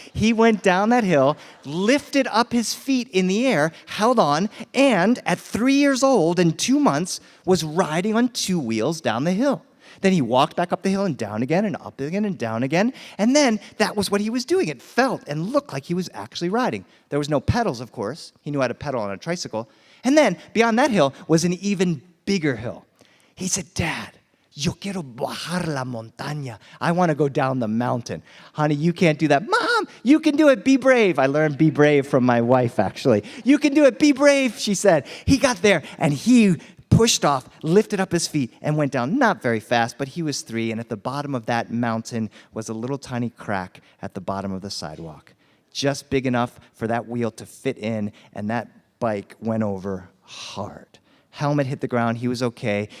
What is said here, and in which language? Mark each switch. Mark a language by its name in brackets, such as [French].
[English] He went down that hill, lifted up his feet in the air, held on, and at 3 years old and 2 months, was riding on two wheels down the hill. Then he walked back up the hill and down again and up again and down again. And then that was what he was doing. It felt and looked like he was actually riding. There was no pedals, of course. He knew how to pedal on a tricycle. And then beyond that hill was an even bigger hill. He said, "Dad, [Spanish] yo quiero bajar la montaña. [English] I want to go down the mountain." "Honey, you can't do that." "Mom, you can do it. Be brave." I learned be brave from my wife, actually. "You can do it. Be brave," she said. He got there, and he pushed off, lifted up his feet, and went down. Not very fast, but he was 3, and at the bottom of that mountain was a little tiny crack at the bottom of the sidewalk, just big enough for that wheel to fit in, and that bike went over hard. Helmet hit the ground. He was okay.